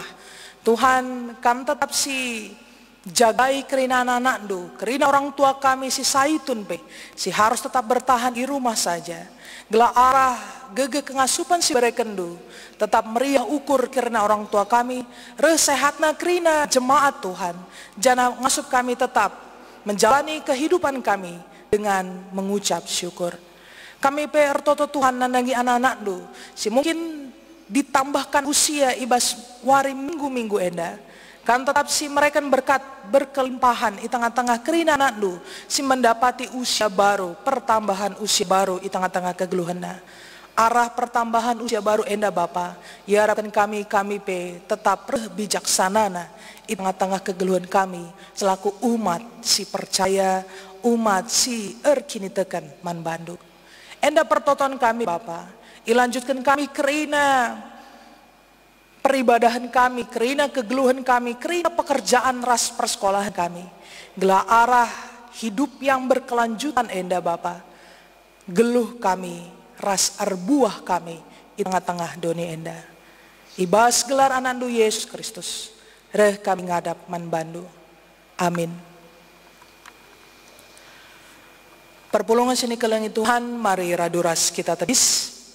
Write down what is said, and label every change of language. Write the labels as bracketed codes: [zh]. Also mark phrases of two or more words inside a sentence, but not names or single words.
[id] Tuhan kami tetap [btx] si jagai kerina anak-anak ndu, kerina [id] orang tua kami [btx] si saitun pe, si [id] harus tetap bertahan di rumah saja. [btx] Gelah arah gege kengasupan si berekendu, tetap meriah ukur [id] karena orang tua kami, [btx] resehatna kerina jemaat Tuhan, jana ngasup kami [id] tetap menjalani kehidupan kami dengan mengucap syukur. [btx] Kami pertoto Tuhan nandangi anak-anak ndu, si [id] mungkin ditambahkan usia [btx] ibas wari minggu-minggu enda, kan tetap si mereka [id] berkat berkelimpahan di tengah-tengah [btx] kerina anak ndu, si [id] mendapati usia baru, pertambahan usia baru di tengah-tengah [btx] kegeluhanna. Arah [id] pertambahan usia baru [btx] enda Bapa, ya harapkan kami pe tetap bijaksanana [id] di tengah-tengah [btx] kegeluhan kami [id] selaku umat [btx] si percaya, umat si kini tekan man bandu. Enda pertoton kami Bapa, ilanjutkan kami kerina peribadahan kami, kerina kegeluhan kami, kerina pekerjaan ras persekolahan kami. Gelah arah [id] hidup yang berkelanjutan [btx] enda Bapa, geluh kami, ras arbuah kami di tengah-tengah doni enda. Ibas gelar anandu Yesus Kristus, reh kami ngadap man bandu. Amin. Perpulungan sini kelengi Tuhan, mari raduras kita tedis.